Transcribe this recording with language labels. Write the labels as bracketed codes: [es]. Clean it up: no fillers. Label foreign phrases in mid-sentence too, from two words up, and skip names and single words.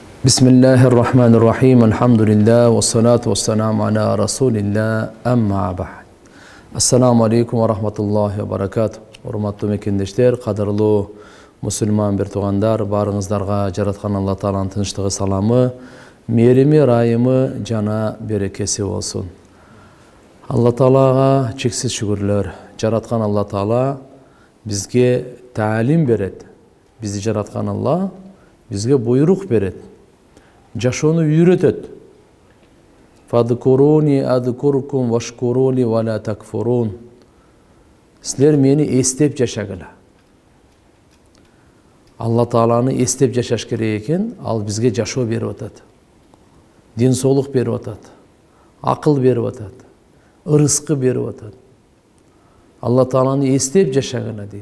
[ar] بسم الله الرحمن الرحيم. الحمد لله والصلاة والسلام على رسول الله. أما بعد. السلام عليكم ورحمة الله وبركاته. [ky] Урматтуу мекендештер, кадырлуу мусулман бир туугандар, barыңыздарга жараткан Алла Тааланын тынчтыгы, саламы, мерими, райымы, жана берекеси болсун. Алла Таалага чексиз шүгүрлөр. Жараткан Алла Таала бизге таалим берет. Бизди жараткан Алла бизге буйрук берет. Жашоону үйрөтөт. [ar] فاذكروني أذكركم واشكروا لي ولا تكفرون. [ky] Силер мени эстеп жашагыла. Алла Тааланы эстеп жашаш керек экен, ал бизге жашоо берип атат. Дин соолук берип атат. Акыл берип атат. Ырыскы берип атат. Алла Тааланы эстеп жашагыла дейт.